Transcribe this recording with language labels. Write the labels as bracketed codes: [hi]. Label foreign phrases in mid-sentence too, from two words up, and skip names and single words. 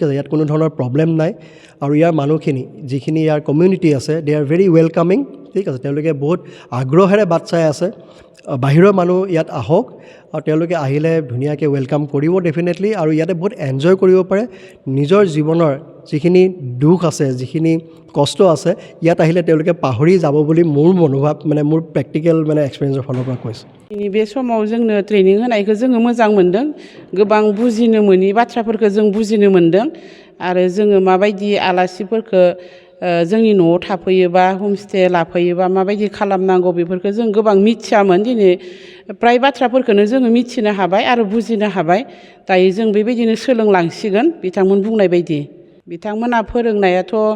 [as] আছে ইয়াত কোনো ধৰণৰ প্ৰব্লেম নাই আৰু ইয়াৰ মানুহখিনি যিখিনি ইয়াৰ কমিউনিটি আছে [en] they are very welcoming [as] ঠিক আছে তেওঁলোকে বহুত আগ্ৰহেৰে বাট চাই আছে বাহিৰৰ মানুহ ইয়াত আহক আৰু তেওঁলোকে আহিলে ধুনীয়াকৈ ৱেলকাম কৰিব ডেফিনেটলি আৰু ইয়াতে বহুত এনজয় কৰিব পাৰে নিজৰ জীৱনৰ যিখিনি দুখ আছে যিখিনি কষ্ট আছে ইয়াত আহিলে তেওঁলোকে পাহৰি যাব বুলি মোৰ মনোভাৱ মানে মোৰ প্ৰেক্টিকেল মানে এক্সপিৰিয়েঞ্চৰ ফালৰ পৰা কৈছোঁ [brx] बे समाव जोंनो ट्रेनिं होनायखौ जोङो मोजां मोनदों गोबां बुजिनो मोनि बाथ्राफोरखौ जों बुजिनो मोनदों आरो जोङो माबायदि आलासिफोरखौ जोंनि न'आव थाफैयोबा हमस्टे लाफैयोबा माबायदि खालामनांगौ बेफोरखौ जों गोबां मिथियामोन दिनै प्राय बाथ्राफोरखौनो जोङो मिथिनो हाबाय आरो बुजिनो हाबाय दायो जों बेबायदिनो सोलोंलांसिगोन बिथांमोन बुंनाय बायदि बिथांमोना फोरोंनायाथ'